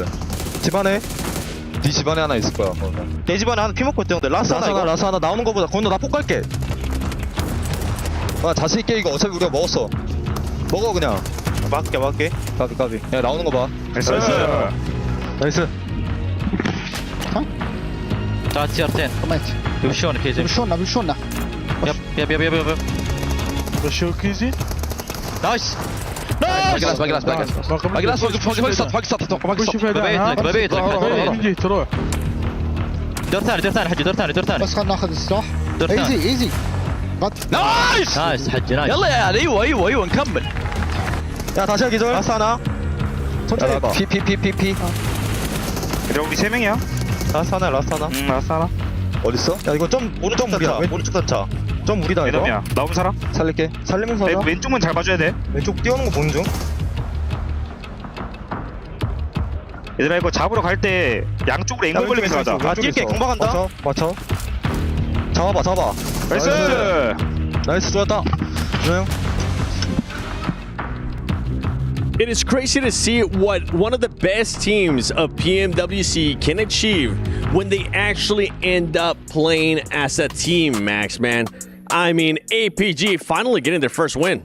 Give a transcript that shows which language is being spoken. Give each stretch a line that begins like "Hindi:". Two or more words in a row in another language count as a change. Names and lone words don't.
Korean: 집 안에 네 집 안에 하나 있을 거야. 내 집 안에 하나 피 먹고 있대 형들. 라스 하나 나오는 거보다 건아 나 폭갈게. 아 자신 있게 이거 어차피 우리가 먹었어. 먹어 그냥. 막게. 까비. 야 나오는 거 봐. 나이스. 자, TR10.
Polish: Wyszony, Kizy. Wyszona. Jeb. Wyszło Kizy? Nice! Baglas,
Arabic: ببيت تروح دور ثاني حجي دور ثاني بس خلنا ناخذ السلاح ايزي نايس حجي نايس يلا يا ايوه نكمل
Korean: 야 다시 하기 전 라스 하나 천천히 해봐 피 그래 우리 3명이야 라스 하나 어딨어? 야 이거 좀 오른쪽 단차 좀 무리다 이거 매덤이야 나오면 살아? 살릴게 살리면서 하자 왼쪽만 잘 봐줘야 돼 왼쪽 뛰어오는 거 보는 중 얘들아 이거 잡으러 갈 때 양쪽으로 앵글 걸리면서 하자 아 뛸게 공방 간다 맞춰 잡아 나이스 좋았다 조용
English: It is crazy to see what one of the best teams of PMWC can achieve when they actually end up playing as a team, Max, man. I mean, APG finally getting their first win.